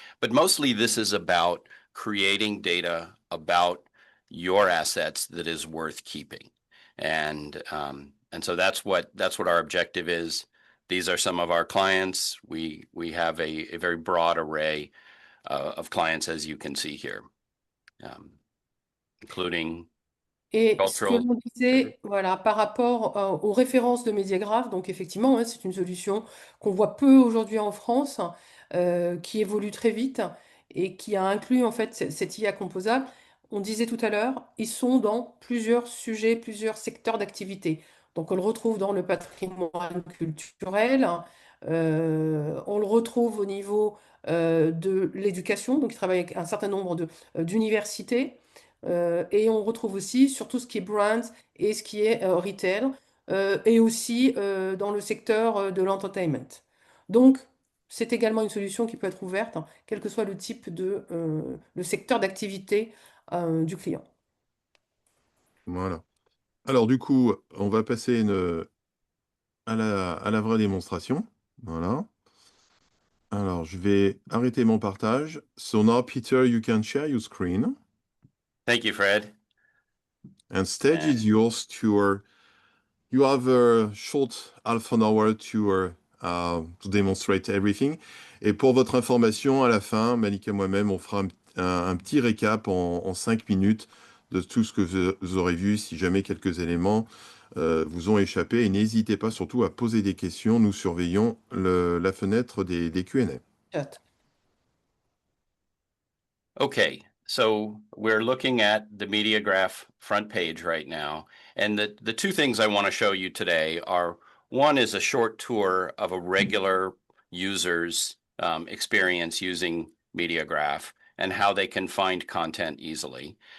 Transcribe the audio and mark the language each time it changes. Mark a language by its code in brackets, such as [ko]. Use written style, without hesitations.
[en] But mostly this is about creating data about your assets that is worth keeping, and so that's what our objective is. These are some of our clients. We have a very broad array of clients, as you can see here, including [fr] Et ce que [en] cultural. [fr] l'on disait, voilà, par rapport aux références de Mediagraph, donc effectivement, hein, c'est une solution qu'on voit peu aujourd'hui en France, qui évolue très vite et qui a inclus en fait cette IA composable. On disait tout à l'heure, ils sont dans plusieurs sujets, plusieurs secteurs d'activité. Donc on le retrouve dans le patrimoine culturel, on le retrouve au niveau de l'éducation, donc ils travaillent avec un certain nombre d'universités. Et on retrouve aussi sur tout ce qui est brands et ce qui est retail, et aussi dans le secteur de l'entertainment. Donc, c'est également une solution qui peut être ouverte, hein, quel que soit le type le secteur d'activité du client. Voilà. Alors, du coup, on va passer à la vraie démonstration. Voilà. Alors, je vais arrêter mon partage. [en] So now, Peter, you can share your screen. Thank you, Fred. And stage is yours you have a short half an hour to demonstrate everything. [fr] Et pour votre information, à la fin, Malika et moi-même, on fera un petit récap en 5 minutes de tout ce que vous aurez vu, si jamais quelques éléments vous ont échappé. Et n'hésitez pas surtout à poser des questions. Nous surveillons la fenêtre des Q&A. [en] Chat. Okay, so we're looking at the Mediagraph front page right now. And the two things I want to show you today are, one is a short tour of a regular user's experience using Mediagraph and how they can find content easily.